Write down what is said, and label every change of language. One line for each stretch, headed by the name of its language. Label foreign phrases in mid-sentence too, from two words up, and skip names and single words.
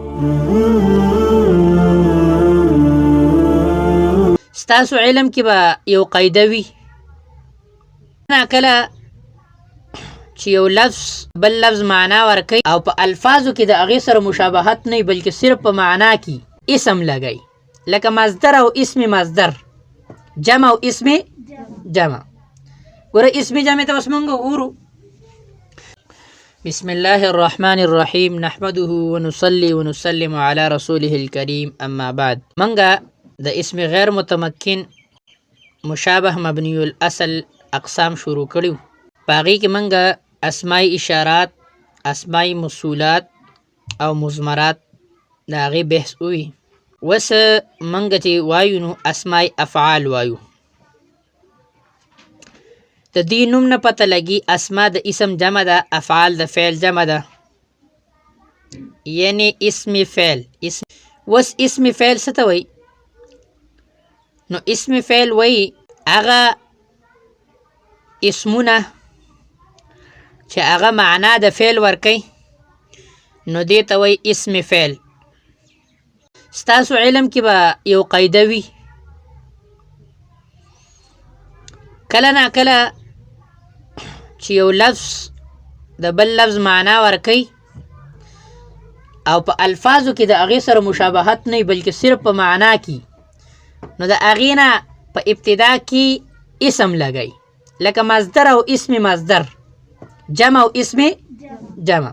Pashto: ستاسو علم کې به یو قاعده وي، کله چې یو لفظ بل لفظ معنا ورکوي او په الفاظو کې د هغې سره مشابهت نه وي بلکې صرف په معنا کې اسم لګوي، لکه مصدر او اسم مصدر، جمع او اسم جمع. ګوره اسم جمع ته اوس موږ وګورو.
Arabic: بسم الله الرحمن الرحيم نحمده ونصلي ونسلم على رسوله الكريم أما بعد.
Pashto: منغا د اسم غیر متمکن مشابه مبنی الاصل اقسام شروع کړیو. باغی کې منغا اسماء اشارات، اسماء موصولات او مضمرات دا غي بحث وی. وس منغا چې وایو نو اسماء افعال وایو. د دې نوم نه پته لګي اسماء د اسم جمع ده، افعال د فعل جمع ده، یعنی اسم فعل. وس اسم فعل څه ته وایي؟ نو اسم فعل وایي هغه اسمونه چې هغه معنا د فعل ورکوي نو دې ته وایي اسم فعل. ستاسو علم کې به یو قاعده وي، کله نا کله چې یو لفظ د بل لفظ معنا ورکوي او په الفاظو کې د هغې سره مشابهت نه وي بلکې صرف په معنا کې، نو د هغې نه په ابتدا کې اسم لګوي، لکه مصدر او اسم مصدر، جمع او اسم جمع.